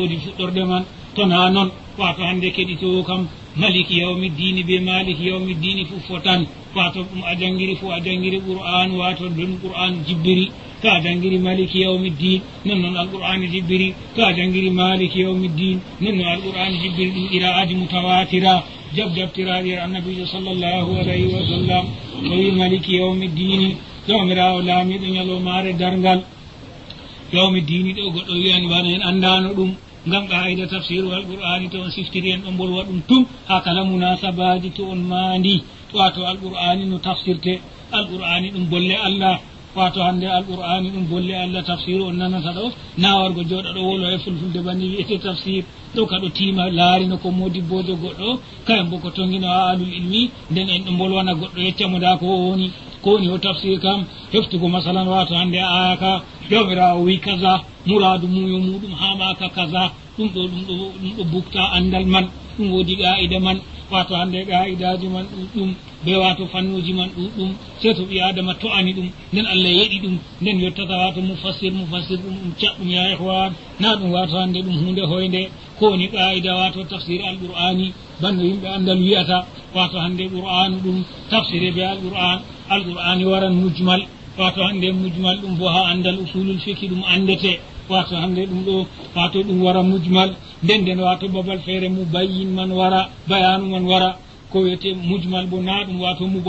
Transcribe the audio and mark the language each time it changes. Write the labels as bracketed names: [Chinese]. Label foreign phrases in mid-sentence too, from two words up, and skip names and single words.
[Fula] woodi fuɗɗorde man tona noon wato hande keɗitowo kam [Arabic] مالك يوم الدين [Fula] be [Arabic] مالك يوم الدين [Fula] fu fotan wato ɗum a jangiri fu a jangiri qur'an wato ɗum qur'an jibbiri to a jangiri [Arabic] مالك يوم الدين [Fula] non noon alqur'ani jibbiri to a jangiri [Arabic] مالك يوم الدين [Fula] non noon alqur'ani jibbiri ɗum qira'aji mutawatira jabjabtiraɗi annabijo [Arabic] صلى الله عليه وسلم [Fula] o wi [Arabic] مالك يوم الدين [Fula] jomirawo laamiɗo ñalowmare dargal yawmiddini ɗo goɗɗo wiyani wana en andano ɗum ngam [Arabic] قاعدة تفسير القرآن [Fula] to on siftiri en ɗo bolwa ɗum tum ha kala munasabaji to on maandi wato alqur'ani no tafsirte alqur'ani ɗum bolle allah wato hande alqur'ani ɗum bolle allah tafsiru on nanata ɗo nawargo jooɗa ɗo wolo e fulfulde banni wiyete tafsir ɗo kaɗo tiima laarino ko modibbojo goɗɗo kayen bo ko tongino ha [Arabic] أهل العلم [Fula] nden en ɗo bolwana goɗɗo yeccamo da ko woni o tafsir kam heftugo masalan wato hande aya ka jomirawo wi kaza muradu muyo muɗum hamaka kaza ɗum ɗo bukta andal man ɗum woodi qa'ida man wato hande qa'idaji man ɗuɗɗum be wato fannuji man ɗuɗɗum sey to ɓi adama to ani ɗum nden allah yeɗi ɗum nden yettata wato mufassir ɗum caɗɗum [Arabic] يا إخوان [Fula] na ɗum wato hande ɗum hunde hoyde ko woni qa'ida wato [Arabic] تفسير القرآن [Fula] bando yimɓe andal wiyata wato hande qur'anu ɗum tafsire be alqur'ani waran mujmal wato hande mujmal ɗum bo ha andal [Arabic] أصول الفقه [Fula] ɗum andete wato hande ɗum ɗo wato ɗum wara mujmal nden wato babal feere mubayyin man wara bayanu man wara ko wiyete mujmal bo na ɗum wato